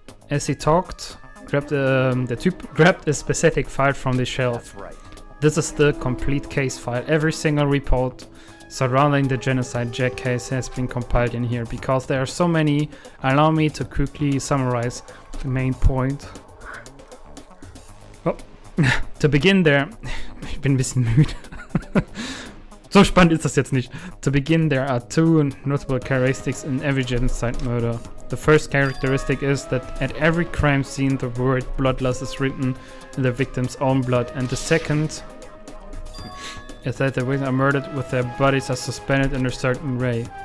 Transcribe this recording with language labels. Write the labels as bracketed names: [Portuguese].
[English] As he talked, the type grabbed a specific file from the shelf. that's right. This is the complete case file. Every single report surrounding the Genocide Jack case has been compiled in here. Because there are so many, allow me to quickly summarize the main point. Oh. To begin there, [German] ich bin ein bisschen müde. So spannend ist das jetzt nicht. [English] To begin, there are two notable characteristics in every genocide murder. The first characteristic is that at every crime scene the word bloodlust is written in the victim's own blood, and the second is that the victims are murdered with their bodies are suspended in a certain way.